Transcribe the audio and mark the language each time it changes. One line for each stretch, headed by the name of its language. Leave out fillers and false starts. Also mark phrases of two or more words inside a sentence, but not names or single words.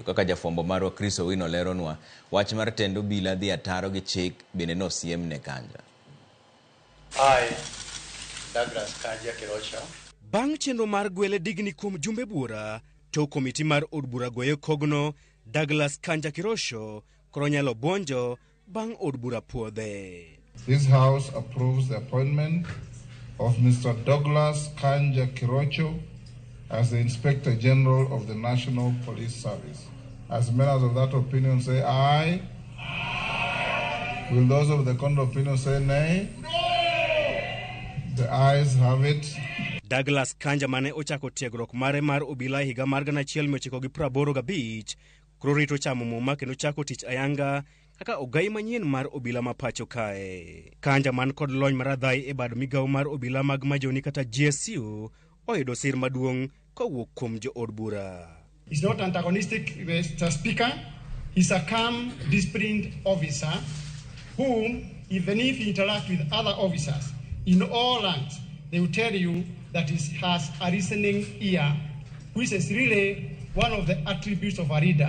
Luo (Kenya and Tanzania): Kaka jafwambo marwa Chris Owino leronwa, wach mar tend Obila dhi ataro gi chik bende nosiem ne Kanja. Douglas Kanja Kirocho. Bang' chenro mar gwele digni kuom jumbe bura, to komiti mar od bura goyo kogno Douglas Kanja Kirosho koro nyalo bonjo bang' od bura puodhe.
English: This house approves the appointment of Mr. Douglas Kanja Kirocho as the Inspector General of the National Police Service. As members of that opinion say aye. Aye. Will those of the contrary opinion say nay? No. The ayes have it.
Luo (Kenya and Tanzania): Douglas Kanja mane ochako tiegruok mare mar Obila higa mar 1985 koro rito chamo muma kendo chako tich ayanga kaka ogai manyien mar Obila ma pacho kae. Kanja man kod lony maradhai e bad migawo mar Obila mag majoni kata GSU oyudo sir maduong' kowuok kuom jo od bura.
English: He's not antagonistic, Mr. Speaker. He's a calm, disciplined officer who, even if he interacts with other officers in all ranks, they will tell you that he has a listening ear, which is really one of the attributes of a leader.